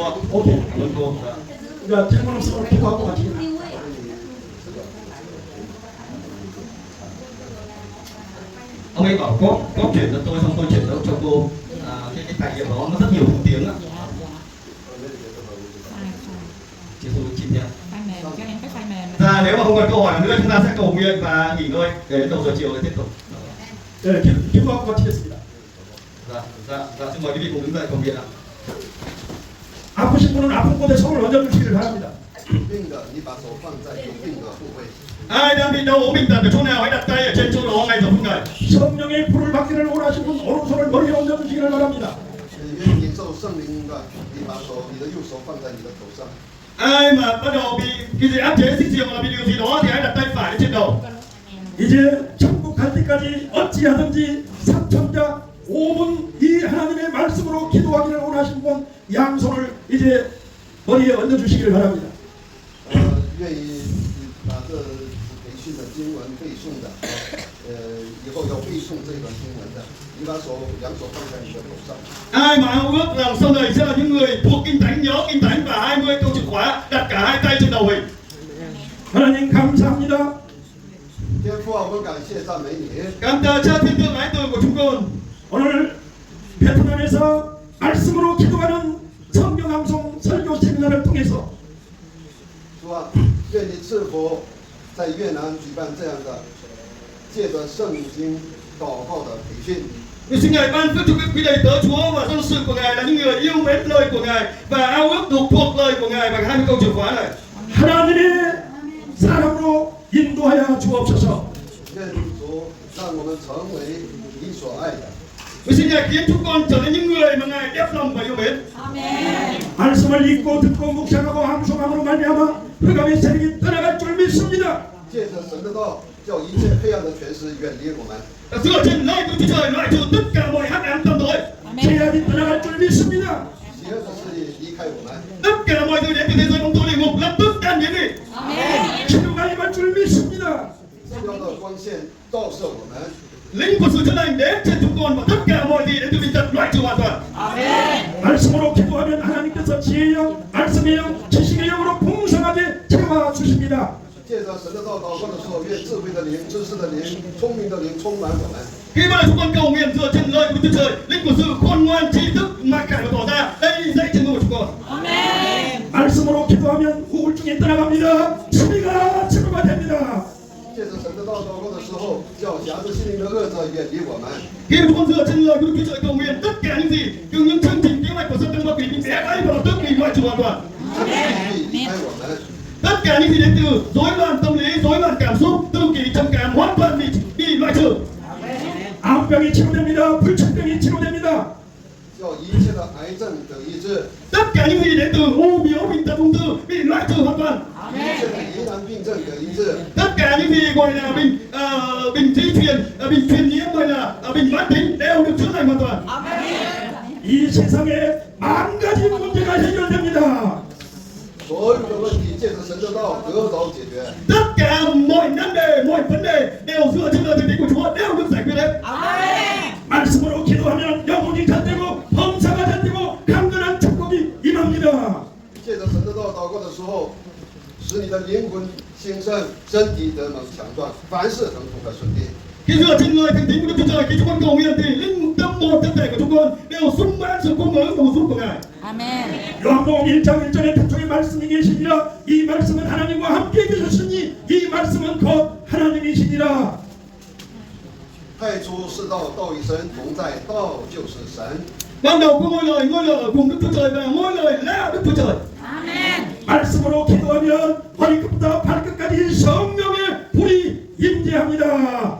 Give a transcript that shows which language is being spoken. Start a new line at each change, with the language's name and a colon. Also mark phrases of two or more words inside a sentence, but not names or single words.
Vietnamese: OK. Cảm ơn cô.
Korean: 그러니까 질문 없으면 기도하고 마칩니다.
Vietnamese: Ông ấy bảo có chuyển cho tôi, xong tôi chuyển cho cô cái tài liệu đó nó rất nhiều thứ tiếng ạ. Dạ. Chị Thu, chị nếu mà không còn câu hỏi nào nữa chúng ta sẽ cầu nguyện và nghỉ ngơi để đến đầu giờ chiều để tiếp tục.
Korean: 네, 기도하고 마치겠습니다.
Vietnamese: Xin mời quý vị cùng đứng dậy cầu nguyện ạ.
Korean: 아프신 분은 아픈 곳에 손을 얹어주시기를 바랍니다.
Chinese: 病的，你把手放在有病的部位。
Vietnamese: Ai đang bị đau ốm bệnh tật ở chỗ nào hãy đặt tay ở trên chỗ đó ngay giờ phút này.
Korean: 성령의 불을 받기를 원하시는 분 오른손을 머리에 얹어주시기를 바랍니다.
Chinese: 你愿意领受圣灵的，你把你的右手放在你的头上。
Vietnamese: Ai mà bắt đầu bị cái gì áp chế xích diều hoặc là bị điều gì đó thì hãy đặt tay phải lên trên đầu.
Korean: 이제 천국 갈 때까지 어찌하든지 3천자 5분 이 하나님의 말씀으로 기도하기를 원하시는 분 양손을 이제 머리에 얹어주시기를 바랍니다.
Chinese: 愿意把这培训的经文背诵的，以后要背诵这段经文的，你把两手放在你的头上。
Vietnamese: Ai mà ao ước rằng sau này sẽ là những người thuộc kinh thánh, nhớ kinh thánh và 20 câu chìa khóa, đặt cả hai tay trên đầu mình.
Korean: 하나님 감사합니다.
Chinese: 天父啊，我们感谢赞美你。
Vietnamese: Cảm tạ Cha thiên thượng ái từ của chúng con.
Korean: 오늘 베트남에서 말씀으로 기도하는 성경 암송 설교 세미나를 통해서
Chinese: 主啊，愿你赐福在越南举办这样的借着圣经祷告的培训。
Vietnamese: Nguyện xin Ngài ban phước cho các quý đầy tớ Chúa và dân sự của Ngài là những người yêu mến lời của Ngài và ao ước được thuộc lời của Ngài bằng 20 câu chìa khóa này.
Korean: 하나님의 사람으로 인도하여 주옵소서.
Chinese: 愿主让我们成为你所爱的。
Vietnamese: Nguyện xin Ngài khiến chúng con trở thành những người mà Ngài ép lòng và yêu mến.
Korean: 말씀을 읽고 듣고 묵상하고 함송함으로 말미암아 흑암의 세력이 떠나갈 줄 믿습니다.
Chinese: 借着神的道，叫一切黑暗的权势远离我们。
Vietnamese: Dựa trên lời của Chúa Trời loại trừ tất cả mọi hắc ám tâm tối.
Korean: 죄악이 떠나갈 줄 믿습니다.
Chinese: 邪恶的势力离开我们。
Vietnamese: Tất cả mọi thứ đến từ thế giới bóng tối địa ngục lập tức tan biến đi.
Korean: 치료가 임할 줄 믿습니다.
Chinese: 治疗的光线照射我们。
Vietnamese: Linh của sự chữa lành đến trên chúng con và tất cả mọi gì đến từ bệnh tật loại trừ hoàn toàn.
Korean: 말씀으로 기도하면 하나님께서 지혜의 영, 말씀의 영, 지식의 영으로 풍성하게 채워 주십니다.
Chinese: 借着神的道祷告的时候，愿智慧的灵、知识的灵、聪明的灵充满我们。
Vietnamese: Khi mà chúng con cầu nguyện dựa trên lời của Chúa Trời, linh của sự khôn ngoan, trí thức mà cải và tỏ ra đây dạy trên người của chúng con.
Korean: 말씀으로 기도하면 우울증이 떠나갑니다. 치료가 치료가 됩니다.
Chinese: 借着神的道祷告的时候，叫辖制心灵的恶者远离我们。
Vietnamese: Khi mà chúng con dựa trên lời của Chúa Trời cầu nguyện, tất cả những gì, những chương trình kế hoạch của Satan ma quỷ bị bẻ gãy và lập tức bị loại trừ hoàn toàn.
Chinese: 离开我们。
Vietnamese: Tất cả những gì đến từ rối loạn tâm lý, rối loạn cảm xúc, tự kỷ, trầm cảm hoàn toàn bị loại trừ.
Korean: 암병이 치료됩니다. 불치병이 치료됩니다.
Chinese: 叫一切的癌症得医治，
Vietnamese: Tất cả những gì đến từ u biểu bệnh tật ung thư bị loại trừ hoàn toàn.
Chinese: 一切的疑难病症得医治，
Vietnamese: Tất cả những gì gọi là bệnh di truyền, bệnh truyền nhiễm gọi là bệnh mãn tính đều được chữa lành hoàn toàn.
Korean: 이 세상에 만 가지 문제가 해결됩니다.
Chinese: 所有的问题借着神的道得着解决。
Vietnamese: Tất cả mọi nan đề, mọi vấn đề đều dựa trên lời thánh của Chúa đều được giải quyết hết.
Korean: 말씀으로 기도하면 영혼이 잣되고 범사가 잣되고 강건한 축복이 임합니다.
Chinese: 借着神的道祷告的时候，使你的灵魂兴盛，身体得能强壮，凡事亨通和顺利。
Vietnamese: Khi dựa trên lời thánh tín của Đức Chúa Trời, khi chúng con cầu nguyện thì linh tâm hồn thân thể của chúng con đều sung mãn sự cung ứng và bổ sung của Ngài.
Korean: 요한복음 1장 1절에 태초에 말씀이 계시니라 이 말씀은 하나님과 함께 계셨으니 이 말씀은 곧 하나님이시니라.
Chinese: 太初是道，道与神同在，道就是神。
Vietnamese: Ban đầu có ngôi lời ở cùng Đức Chúa Trời và ngôi lời là Đức Chúa Trời.
Korean: 말씀으로 기도하면 머리끝부터 발끝까지 성령의 불이 임재합니다.